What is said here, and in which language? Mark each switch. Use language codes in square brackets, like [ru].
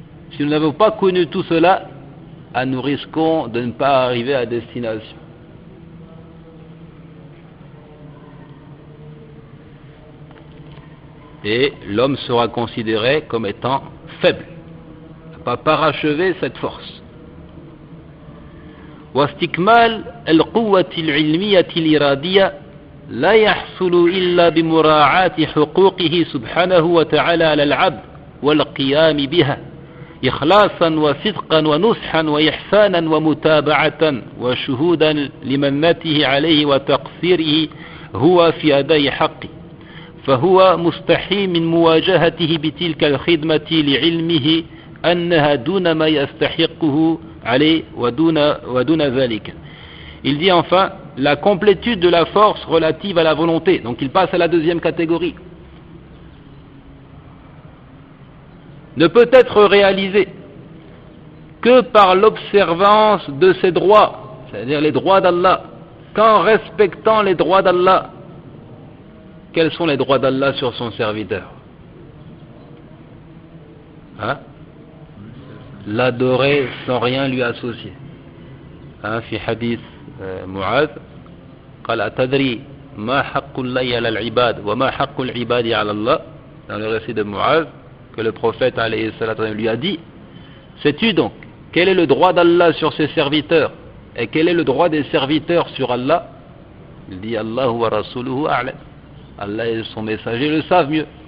[fr] Si nous n'avons pas connu tout cela, nous risquons de ne pas arriver à destination. Et l'homme sera considéré comme étant faible, ne pas parachever cette force. [ar] واستكمال القوة العلمية الإرادية لا يحصل إلا بمراعاة حقوقه سبحانه وتعالى على العبد والقيام بها إخلاصا وصدقا ونصحا وإحسانا ومتابعة وشهودا لمنته عليه وتقصيره هو في أداء حقه، فهو مستحي من مواجهته بتلك الخدمة لعلمه أنها دون ما يستحقه عليه ودون ذلك. [fr] Il dit enfin la complétude de la force relative à la volonté. Donc il passe à la deuxième catégorie. Ne peut être réalisé que par l'observance de ses droits, c'est-à-dire les droits d'Allah, qu'en respectant les droits d'Allah. Quels sont les droits d'Allah sur son serviteur? L'adorer sans rien lui associer. [ar] في حديث معاذ قال أتدري ما حق الله على العباد وما حق العباد على الله. [fr] Dans le récit de Mu'adh, que le prophète alayhi salatu wa sallam lui a dit, sais-tu donc quel est le droit d'Allah sur ses serviteurs et quel est le droit des serviteurs sur Allah? Il dit [ar] Allah wa rasuluhu a'lam. [fr] Allah et son messager le savent mieux.